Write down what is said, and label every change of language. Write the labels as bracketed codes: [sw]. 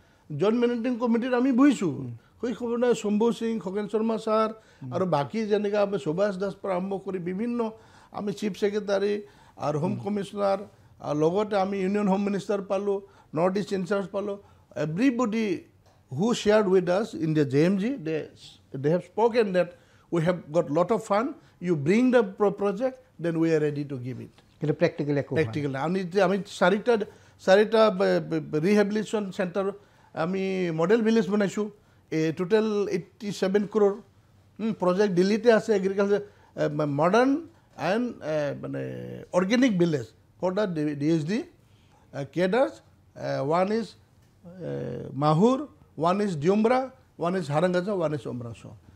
[as] Joint managing কমিটিত আমি বহিছোঁ সেই সময়ত শম্ভু সিং খগেন শৰ্মা ছাৰ আৰু বাকী যেনেকৈ আমি সুভাষ দাস পৰা আৰম্ভ কৰি বিভিন্ন আমি চিফ ছেক্ৰেটাৰী আৰু হোম কমিশ্যনাৰ আৰু লগতে আমি ইউনিয়ন হোম মিনিষ্টাৰ পালোঁ নৰ্থ ইষ্ট ইনচাৰ্জ পালোঁ [en] Everybody who shared with us in the JMG, they have spoken that we have got lot of fund. You bring the project, then we are ready to give it. Practically. [as] আমি চাৰিটা rehabilitation centre আমি model village বনাইছোঁ total 87 crore project দিল্লীতে আছে agriculture modern and মানে organic village for the DSD কেডাৰ্ছ [en] One is Mahur one is Diumbra, one is Harangaja, one is Omraso.